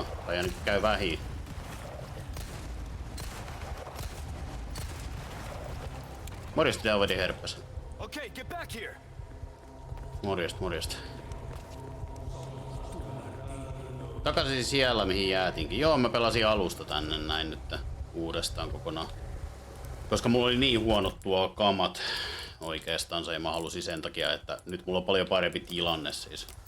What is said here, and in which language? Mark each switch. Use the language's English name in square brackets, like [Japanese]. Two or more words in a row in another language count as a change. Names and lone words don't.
[Finnish] Tai ainakin käy vähin. Morjesta, Javadi Herppäs. [English] Okay, get back here. [Finnish] Morjesta, morjesta. Takaisin siellä, mihin jäätinkin. Joo, mä pelasin alusta tänne näin nyt uudestaan kokonaan. Koska mulla oli niin huonot tuo kamat oikeastaan, ja mä halusin sen takia, että nyt mulla on paljon parempi tilanne siis.